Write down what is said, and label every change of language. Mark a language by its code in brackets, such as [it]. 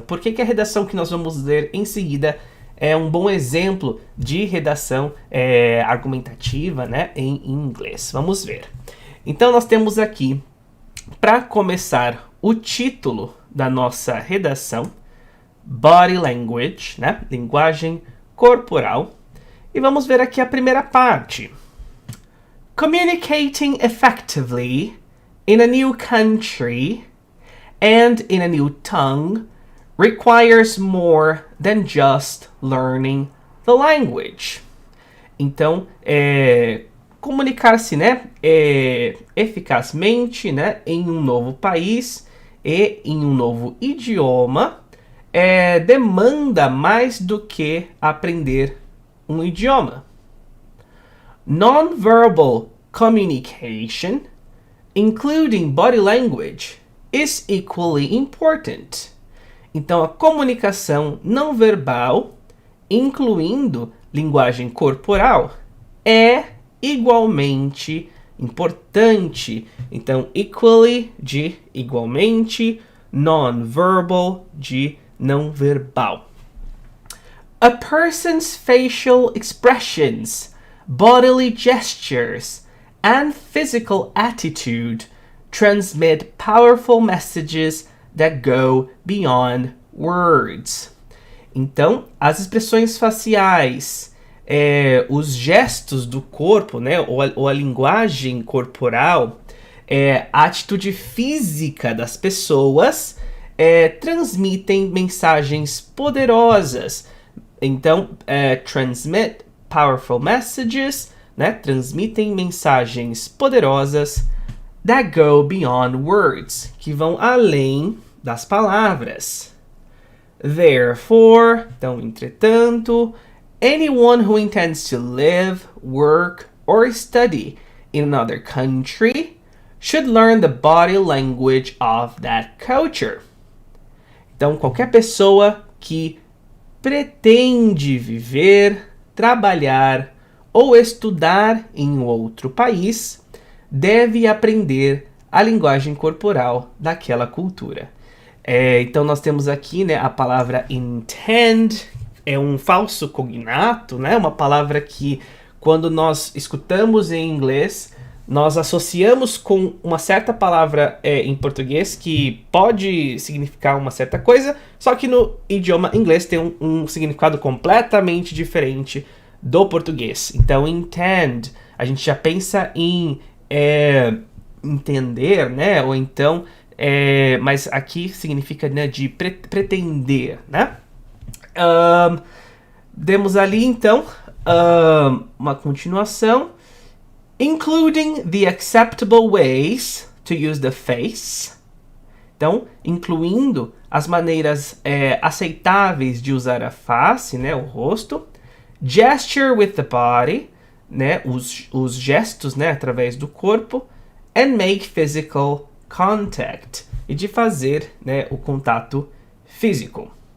[pt] Por que a redação que nós vamos ler em seguida é um bom exemplo de redação argumentativa, né, em inglês? Vamos ver. Então nós temos aqui, para começar, o título da nossa redação, Body Language, né, linguagem corporal. E vamos ver aqui a primeira parte. [en] Communicating effectively in a new country and in a new tongue requires more than just learning the language. [pt] Então, comunicar-se, né, eficazmente, né, em um novo país e em um novo idioma demanda mais do que aprender um idioma. [en] Non-verbal communication, including body language, is equally important. [pt] Então, a comunicação não verbal, incluindo linguagem corporal, é igualmente importante. Então, equally de igualmente, non-verbal de não verbal. [en] A person's facial expressions, bodily gestures, and physical attitude transmit powerful messages that go beyond words. [pt] Então, as expressões faciais, os gestos do corpo, né, ou a linguagem corporal, a atitude física das pessoas transmitem mensagens poderosas. Então, [en] transmit powerful messages, [pt] né, transmitem mensagens poderosas [en] that go beyond words, [pt] que vão além das palavras. [en] Therefore, [pt] então, entretanto, [en] anyone who intends to live, work, or study in another country should learn the body language of that culture. [pt] Então, qualquer pessoa que pretende viver, trabalhar ou estudar em um outro país deve aprender a linguagem corporal daquela cultura. Então nós temos aqui, né, a palavra intend, é um falso cognato, né, uma palavra que quando nós escutamos em inglês, nós associamos com uma certa palavra em português que pode significar uma certa coisa, só que no idioma inglês tem um significado completamente diferente do português. Então, intend, a gente já pensa em entender, né? Ou então, mas aqui significa, né, de pretender, né? Demos ali, então, uma continuação. [en] Including the acceptable ways to use the face. [pt] Então, incluindo as maneiras aceitáveis de usar a face, né, o rosto. [en] Gesture with the body, [pt] né, os gestos, né, através do corpo. [en] And make physical contact. [pt] E de fazer, né, o contato físico.